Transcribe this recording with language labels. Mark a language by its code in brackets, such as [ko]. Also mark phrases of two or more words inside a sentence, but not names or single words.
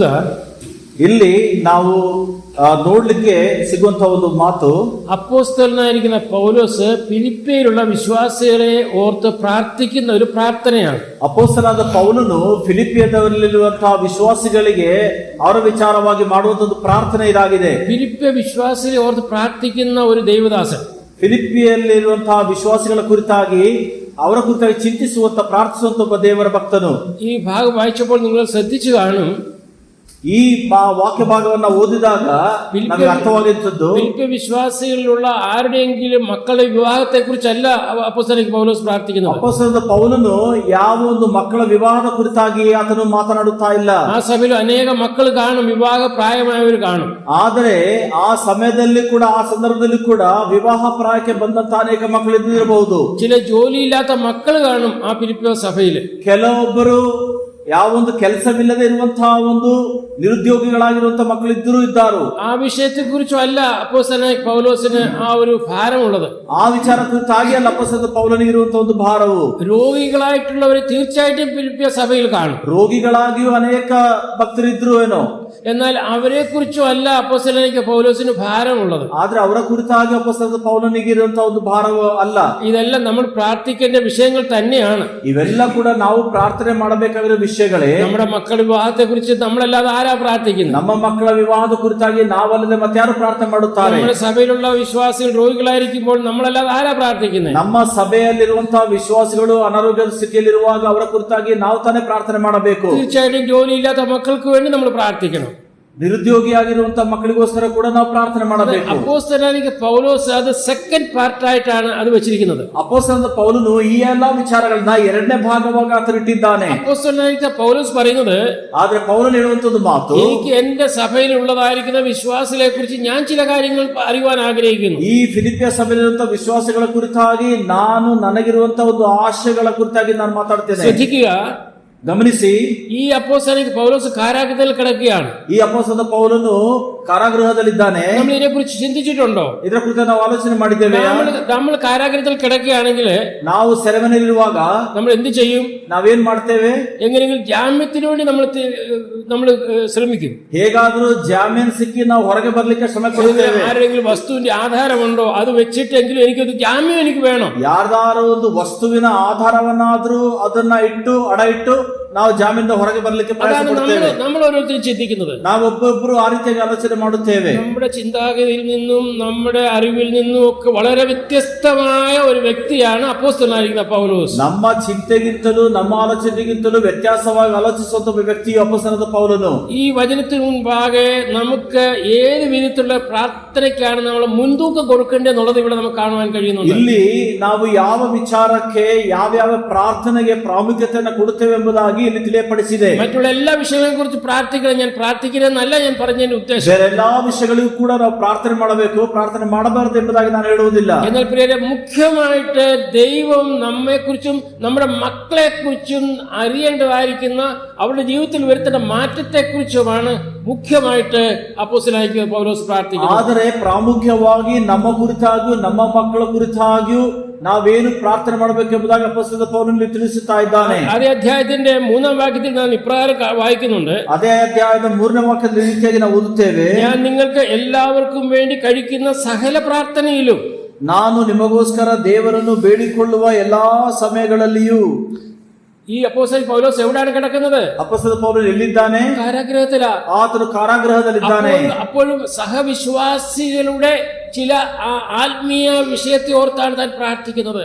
[kn] ಇಲ್ಲಿ ನಾವು ನೋಡ್ಲಿಕ್ಕೆ ಸಿಗುವಂತ ಒಂದು ಮಾತು, [ml] അപ്പോസ്തലനായിരിക്കുന്ന പൗലോസ് ഫിലിപ്പിയിലുള്ള വിശ്വാസികളെ ഓർത്ത് പ്രാർത്ഥിക്കുന്ന ഒരു പ്രാർത്ഥനയാണ്. [kn] ಅಪೊಸ್ತಲನಾದ ಪೌಲನು ಫಿಲಿಪಿಯದಲ್ಲಿರುವಂತಹ ವಿಶ್ವಾಸಿಗಳಿಗೆ ಅವರ ವಿಚಾರವಾಗಿ ಮಾಡುವಂತದ್ದು ಪ್ರಾರ್ಥನೆ ಇದಾಗಿದೆ. [ml] ഫിലിപ്പിയ വിശ്വാസികളെ ഓർത്ത് പ്രാർത്ഥിക്കുന്ന ഒരു ദൈവദാസൻ, [kn] ಫಿಲಿಪಿಯಲ್ಲಿರುವಂತಹ ವಿಶ್ವಾಸಿಗಳ ಕುರಿತಾಗಿ ಅವರ ಕುರಿತಾಗಿ ಚಿಂತಿಸುವಂತ ಪ್ರಾರ್ಥಿಸುವಂತ ಒಬ್ಬ ದೇವರ ಭಕ್ತನು. [ml] ഈ ഭാഗം വായിച്ചപ്പോൾ നിങ്ങൾ ശ്രദ്ധിച്ചു കാണും, [kn] ಈ ವಾಕ್ಯ ಭಾಗವನ್ನ ಓದಿದಾಗ ನಮಗೆ ಅರ್ಥವಾಗಿರುತ್ತದೆ, [ml] ഫിലിപ്പിയ വിശ്വാസികളിലുള്ള ആരുടെയെങ്കിലും മക്കളുടെ വിവാഹത്തെ കുറിച്ചല്ല അപ്പോസ്തലനായ പൗലോസ് പ്രാർത്ഥിക്കുന്നത്. [kn] ಅಪೊಸ್ತಲನಾದ ಪೌಲನು ಯಾವ ಒಂದು ಮಕ್ಕಳ ವಿವಾಹದ ಕುರಿತಾಗಿ ಆತನು ಮಾತನಾಡುತ್ತಾ ಇಲ್ಲ. [ml] ആ സമയത്ത് അനേക മക്കൾ കാണും, വിവാഹ പ്രായമായവർ കാണും. [kn] ಆದರೆ ಆ ಸಮಯದಲ್ಲಿ ಕೂಡ ಆ ಸಂದರ್ಭದಲ್ಲಿ ಕೂಡ ವಿವಾಹ ಪ್ರಾಯಕ್ಕೆ ಬಂದಂತ ಅನೇಕ ಮಕ್ಕಳು ಇದ್ದಿರಬಹುದು. [ml] ചില ജോലിയില്ലാത്ത മക്കൾ കാണും ആ ഫിലിപ്പിയ സഭയിൽ. [kn] ಕೆಲವೊಬ್ಬರು ಯಾವೊಂದು ಕೆಲಸವಿಲ್ಲದೆ ಇರುವಂತಹ ಒಂದು ನಿರುದ್ಯೋಗಿಗಳಾಗಿರುವಂತಹ ಮಕ್ಕಳು ಇದ್ದಾರೆ. [ml] ആ വിഷയത്തെ കുറിച്ചും അല്ല അപ്പോസ്തലനായ പൗലോസിന് ആ ഒരു ഭാരമുള്ളത്. [kn] ಆ ವಿಚಾರ ಕುರಿತಾಗಿ ಅಲ್ಲ ಅಪೊಸ್ತಲನಾದ ಪೌಲನಿಗೆ ಇರುವಂತಹ ಒಂದು ಭಾರವು. [ml] രോഗികളായിട്ടുള്ളവരെ തീർച്ചയായിട്ടും ഫിലിപ്പിയ സഭയിൽ കാണും. [kn] ರೋಗಿಗಳಾಗಿಯೂ ಅನೇಕ ಭಕ್ತರಿದ್ರು ಏನೋ, [ml] എന്നാൽ അവരെ കുറിച്ചും അല്ല അപ്പോസ്തലനായ പൗലോസിന് ഭാരമുള്ളത്. [kn] ಆದ್ರೆ ಅವರ ಕುರಿತಾಗಿ ಅಪೊಸ್ತಲನಾದ ಪೌಲನಿಗೆ ಇರುವಂತಹ ಒಂದು ಭಾರವು ಅಲ್ಲ. [ml] ഇതെല്ലാം നമ്മൾ പ്രാർത്ഥിക്കേണ്ട വിഷയങ്ങൾ തന്നെയാണ്. [kn] ಇವೆಲ್ಲ ಕೂಡ ನಾವು ಪ್ರಾರ್ಥನೆ ಮಾಡಬೇಕಾಗಿರೋ ವಿಷಯಗಳೇ. [ml] നമ്മുടെ മക്കളുടെ വിവാഹത്തെ കുറിച്ച് നമ്മളല്ലാതെ ആരാ പ്രാർത്ഥിക്കുന്നത്? [kn] ನಮ್ಮ ಮಕ್ಕಳ ವಿವಾಹದ ಕುರಿತಾಗಿ ನಾವಲ್ಲದೆ ಮತ್ತಾರು ಪ್ರಾರ್ಥನೆ ಮಾಡುತ್ತಾರೆ? [ml] നമ്മുടെ സഭയിലുള്ള വിശ്വാസികൾ രോഗികളായിരിക്കുമ്പോൾ നമ്മളല്ലാതെ ആരാ പ്രാർത്ഥിക്കുന്നത്? [kn] ನಮ್ಮ ಸಭೆಯಲ್ಲಿರುವಂತಹ ವಿಶ್ವಾಸಿಗಳು ಅನಾರೋಗ್ಯದ ಸ್ಥಿತಿಯಲ್ಲಿರುವಾಗ ಅವರ ಕುರಿತಾಗಿ ನಾವು ತಾನೇ ಪ್ರಾರ್ಥನೆ ಮಾಡಬೇಕು. [ml] തീർച്ചയായിട്ടും ജോലിയില്ലാത്ത മക്കൾക്ക് വേണ്ടി നമ്മൾ പ്രാർത്ഥിക്കണം. [kn] നിരുദ്യോഗിയാಗಿರುವಂತಹ മക്കളിಗೋಸ್ಕರ ಕೂಡ ನಾವು ಪ್ರಾರ್ಥನೆ ಮಾಡಬೇಕು. [ml] അപ്പോസ്തലനായ പൗലോസ് അത് [en] second part [ml] അത് വെച്ചിരിക്കുന്നത്. [kn] ಅಪೊಸ್ತಲನಾದ ಪೌಲನು ಈ ಎಲ್ಲಾ ವಿಚಾರಗಳನ್ನ ಎರಡನೇ ಭಾಗವಾಗಿ ಆತನು ಇಟ್ಟಿದ್ದಾನೆ. [ml] അപ്പോസ്തലനായ പൗലോസ് പറയുന്നത്, [kn] ಆದ್ರೆ ಪೌಲನು ಹೇಳುವಂತದ್ದು ಮಾತು, [ml] എനിക്ക് എന്റെ സഭയിലുള്ളതായിരിക്കുന്ന വിശ്വാസികളെ കുറിച്ച് ഞാൻ ചില കാര്യങ്ങൾ അറിയുവാൻ ആഗ്രഹിക്കുന്നു. [kn] ಈ ಫಿಲಿಪಿಯ ಸಭೆಯಲ್ಲಿರುವಂತಹ ವಿಶ್ವಾಸಿಗಳ ಕುರಿತಾಗಿ ನಾನು ನನಗಿರುವಂತಹ ಒಂದು ಆಶಯಗಳ ಕುರಿತಾಗಿ ನಾನು ಮಾತಾಡ್ತೇನೆ. [ml] ശ്രദ്ധിക്കുക, [kn] ಗಮನಿಸಿ, [ml] ഈ അപ്പോസ്തലൻ പൗലോസ് കാരാഗ്രഹത്തിൽ കിടക്കുകയാണ്. [kn] ಈ ಅಪೊಸ್ತಲ ಪೌಲನು ಕಾರಾಗೃಹದಲ್ಲಿದ್ದಾನೆ. [ml] നമ്മൾ ഇതിനെക്കുറിച്ച് ചിന്തിച്ചിട്ടുണ്ടോ? [kn] ಇದರ ಕುರಿತು ನಾವು ಆಲೋಚನೆ ಮಾಡಿದ್ದೇವೆ. [ml] നമ്മൾ കാരാഗ്രഹത്തിൽ കിടക്കുകയാണെങ്കിൽ [kn] ನಾವು ಸೆರೆಮನೆಯಲ್ಲಿರುವಾಗ [ml] നമ്മൾ എന്ത് ചെയ്യും? [kn] ನಾವೇನ್ ಮಾಡ್ತೇವೆ? [ml] എങ്ങനെയെങ്കിലും ജാമ്യത്തിന് വേണ്ടി നമ്മൾ ശ്രമിക്കും. [kn] ಹೇಗಾದ್ರೂ ಜಾಮೀನು ಸಿಕ್ಕಿ ನಾವು ಹೊರಗೆ ಬರ್ಲಿಕ್ಕೆ ಶ್ರಮ ಪಡುತ್ತೇವೆ. [ml] ആരെങ്കിലും വസ്തുവിന്റെ ആധാരമുണ്ടോ അത് വെച്ചിട്ടെങ്കിലും എനിക്കൊരു ജാമ്യം എനിക്ക് വേണം. [kn] ಯಾರ್ದಾರು ಒಂದು ವಸ್ತುವಿನ ಆಧಾರವನ್ನಾದ್ರೂ ಅದನ್ನ ಇಟ್ಟು ಅಡ ಇಟ್ಟು ನಾವು ಜಾಮೀನಿಂದ ಹೊರಗೆ ಬರ್ಲಿಕ್ಕೆ ಪ್ರಯತ್ನ ಪಡ್ತೇವೆ. [ml] നമ്മൾ ഓരോരുത്തരും ചിന്തിക്കുന്നത്. [kn] ನಾವು ಒಬ್ಬೊಬ್ಬರು ಆ ರೀತಿಯಾಗಿ ಆಲೋಚನೆ ಮಾಡುತ್ತೇವೆ. [ml] നമ്മുടെ ചിന്താഗതിയിൽ നിന്നും നമ്മുടെ അറിവിൽ നിന്നും ഒക്കെ വളരെ വ്യത്യസ്തമായ ഒരു വ്യക്തിയാണ് അപ്പോസ്തലനായിരിക്കുന്ന പൗലോസ്. [kn] ನಮ್ಮ ಚಿಂತೆಗಿಂತಲೂ ನಮ್ಮ ಆಲೋಚನೆಗಿಂತಲೂ ವ್ಯತ್ಯಾಸವಾಗಿ ಆಲೋಚಿಸುವಂತ ಒಬ್ಬ ವ್ಯಕ್ತಿಯು ಅಪೊಸ್ತಲನಾದ ಪೌಲನು. [ml] ഈ വചനത്തിന് മുൻപാകെ നമുക്ക് ഏത് വിധത്തിലുള്ള പ്രാർത്ഥനയ്ക്കാണ് നമ്മൾ മുൻതൂക്കം കൊടുക്കേണ്ടതെന്നുള്ളത് ഇവിടെ നമുക്ക് കാണുവാൻ കഴിയുന്നുണ്ട്. [kn] ಇಲ್ಲಿ ನಾವು ಯಾವ ವಿಚಾರಕ್ಕೆ ಯಾವ್ಯಾವ ಪ್ರಾರ್ಥನೆಗೆ ಪ್ರಾಮುಖ್ಯತೆಯನ್ನು ಕೊಡುತ್ತೇವೆ ಎಂಬುದಾಗಿ ಇಲ್ಲಿ ತಿಳಿಯಪಡಿಸಿದೆ. [ml] മറ്റുള്ള എല്ലാ വിഷയങ്ങളെ കുറിച്ച് പ്രാർത്ഥിക്കണം. ഞാൻ പ്രാർത്ഥിക്കുന്നതെന്നല്ല ഞാൻ പറഞ്ഞതിന്റെ ഉദ്ദേശം. [kn] ಬೇರೆ ಎಲ್ಲಾ ವಿಷಯಗಳಿಗೂ ಕೂಡ ನಾವು ಪ್ರಾರ್ಥನೆ ಮಾಡಬೇಕು, ಪ್ರಾರ್ಥನೆ ಮಾಡಬಾರದು ಎಂಬುದಾಗಿ ನಾನು ಹೇಳುವುದಿಲ್ಲ. [ml] എന്നാൽ പ്രിയരെ, മുഖ്യമായിട്ട് ദൈവം നമ്മെക്കുറിച്ചും നമ്മുടെ മക്കളെക്കുറിച്ചും അറിയേണ്ടതായിരിക്കുന്ന അവരുടെ ജീവിതത്തിൽ വരുത്തേണ്ട മാറ്റത്തെക്കുറിച്ചുമാണ് മുഖ്യമായിട്ട് അപ്പോസ്തലനായ പൗലോസ് പ്രാർത്ഥിക്കുന്നത്. [kn] ಆದರೆ ಪ್ರಾಮುಖ್ಯವಾಗಿ ನಮ್ಮ ಕುರಿತಾಗಿಯೂ ನಮ್ಮ ಮಕ್ಕಳ ಕುರಿತಾಗಿಯೂ ನಾವೇನು ಪ್ರಾರ್ಥನೆ ಮಾಡಬೇಕೆಂಬುದಾಗಿ ಅಪೊಸ್ತಲನಾದ ಪೌಲನು ತಿಳಿಸುತ್ತಾ ಇದ್ದಾನೆ. [ml] അതേ അധ്യായത്തിന്റെ 3-ാം വാക്യത്തിൽ നാം ഇപ്രകാരം വായിക്കുന്നുണ്ട്. [kn] ಅದೇ ಅಧ್ಯಾಯದ 3ನೇ ವಾಕ್ಯದ ರೀತಿಯಾಗಿ ನಾವು ಓದುತ್ತೇವೆ. [ml] ഞാൻ നിങ്ങൾക്ക് എല്ലാവർക്കും വേണ്ടി കഴിക്കുന്ന സകല പ്രാർത്ഥനയിലും [kn] ನಾನು ನಿಮಗೋಸ್ಕರ ದೇವರನ್ನು ಬೇಡಿಕೊಳ್ಳುವ ಎಲ್ಲಾ ಸಮಯಗಳಲ್ಲಿಯೂ. [ml] ഈ അപ്പോസ്തലൻ പൗലോസ് എവിടെയാണ് കിടക്കുന്നത്? [kn] ಅಪೊಸ್ತಲ ಪೌಲನು ಎಲ್ಲಿದ್ದಾನೆ? [ml] കാരാഗ്രഹത്തിലാ. [kn] ಆತನು ಕಾರಾಗೃಹದಲ್ಲಿದ್ದಾನೆ. [ml] അപ്പോഴും സഹവിശ്വാസികളുടെ ചില ആത്മീയ വിഷയത്തെ ഓർത്താണ് താൻ പ്രാർത്ഥിക്കുന്നത്.